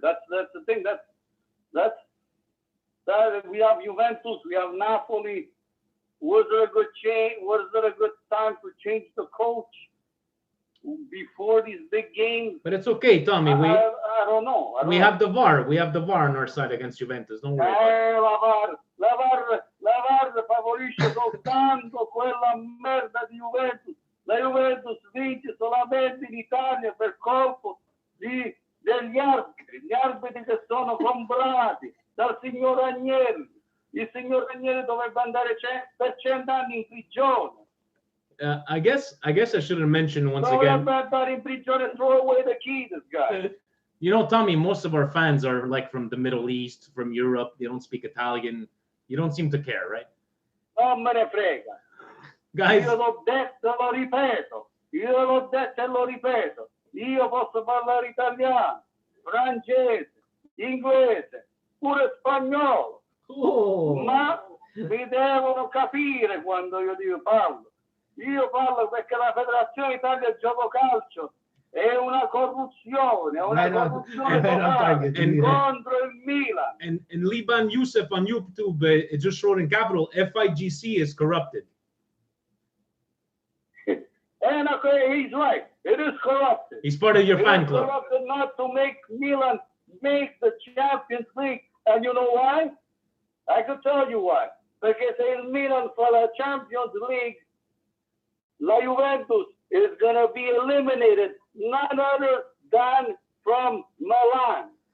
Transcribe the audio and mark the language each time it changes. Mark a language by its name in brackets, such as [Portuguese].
[English] That's the thing. That we have Juventus. We have Napoli. Was there a good change? Was there a good time to change the coach before these big games? But it's okay, Tommy. I don't know. We have the VAR. We have the VAR on our side against Juventus. Don't worry about it. [Italian] La VAR favorisce soltanto quella merda di Juventus. La Juventus vince solamente in Italia per colpo degli arbitri, gli arbitri che sono comprati dal signor Agnelli. Il signor Agnelli dovrebbe andare per 100 anni in prigione. [English] I guess I should have mentioned once again. [Italian] Dovrebbe andare in prigione [English] and throw away the key, this guy. Tommy, most of our fans are like from the Middle East, from Europe. They don't speak Italian. You don't seem to care, right? [Italian] Non me ne frega. [English] Guys. [Italian] Io l'ho detto e lo ripeto. Io l'ho detto e lo ripeto. Io posso parlare italiano, francese, inglese, pure spagnolo. Oh. Ma mi devono capire quando io parlo. Io parlo perché la Federazione Italia Gioco Calcio è una corruzione, totale contro il Milan. [English] And Liban Youssef on YouTube just wrote in capital, FIGC is corrupted. And he's right. It is corrupted. He's part of your fan club. Corrupted not to make Milan make the Champions League. And you know why? I could tell you why. [Italian] Perché se il Milan fa la Champions League, la Juventus [English] is going to be eliminated, none other than from Milan.